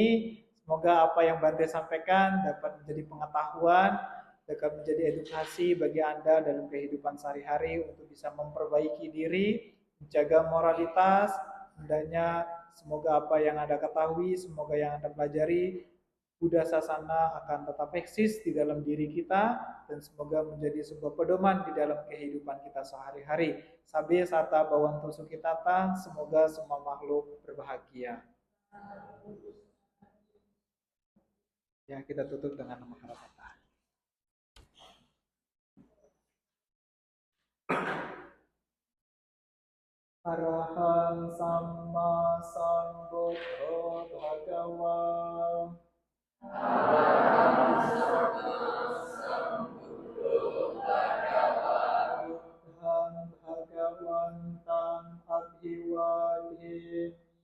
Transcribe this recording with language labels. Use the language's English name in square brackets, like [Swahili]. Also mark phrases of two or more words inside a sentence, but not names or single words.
[Indonesian] Semoga apa yang Bante sampaikan dapat menjadi pengetahuan, dapat menjadi edukasi bagi Anda dalam kehidupan sehari-hari untuk bisa memperbaiki diri, menjaga moralitas. Hendaknya semoga apa yang Anda ketahui, semoga yang Anda pelajari Buddha Sasana akan tetap eksis di dalam diri kita dan semoga menjadi sebuah pedoman di dalam kehidupan kita sehari-hari. [Pali] Sabe sata bawanto sukitata, [Indonesian] semoga semua makhluk berbahagia. Ya, kita tutup dengan nama kata. [Pali] Arahang Samma Sambuddho Bhagava. Buddhang Bhagavantam Abhivademi.